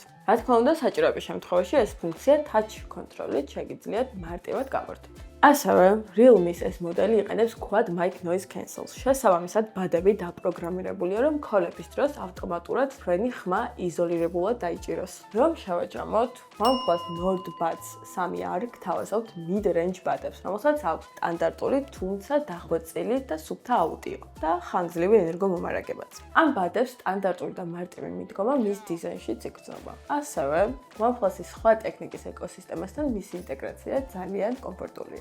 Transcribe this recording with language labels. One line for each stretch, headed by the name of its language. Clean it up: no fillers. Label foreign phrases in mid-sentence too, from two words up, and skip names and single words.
Georgian: რა თქმა უნდა, საჭიროების შემთხვევაში ეს ფუნქცია
English: touch control-
Georgian: ით შეგიძლიათ მარტივად გამორთოთ. ასევე, Realme-ის ეს მოდელი იყენებს
English: Quad Mic Noise Cancel-
Georgian: ს. შესაბამისად, ბადები დაპროგრამირებულია, რომ ქოლების დროს ავტომატურად თქვენი ხმა იზოლირებულად დაიჭიროს. რომ შევაჯამოთ, OnePlus Nord Buds 3R გთავაზობთ mid-range ბადებს, რომელსაც აქვს სტანდარტული, თუმცა დახვეწილი და სუფთა აუდიო და ხანგრძლივი ენერგომომარაგებაც. ამ ბადებს სტანდარტული და მარტივი მიდგომა მის დიზაინშიც იგრძნობა. ასევე, OnePlus-ის სხვა ტექნიკის ეკოსისტემასთან მისი ინტეგრაცია ძალიან კომფორტულია.